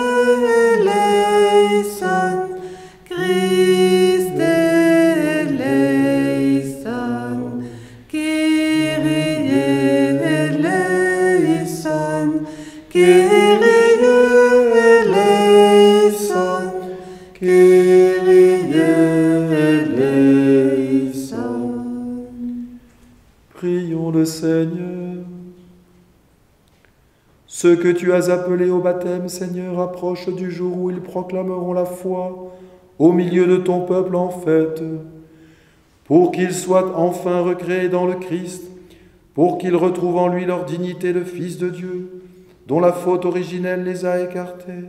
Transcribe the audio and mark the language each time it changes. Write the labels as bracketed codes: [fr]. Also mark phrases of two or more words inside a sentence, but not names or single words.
[el] ελέησον, Χριστέ ελέησον, Κύριε ελέησον, Κύριε ελέησον, Κύριε ελέησον. [fr] Prions le Seigneur. Ceux que tu as appelés au baptême, Seigneur, approchent du jour où ils proclameront la foi au milieu de ton peuple en fête, pour qu'ils soient enfin recréés dans le Christ, pour qu'ils retrouvent en lui leur dignité de fils de Dieu, dont la faute originelle les a écartés.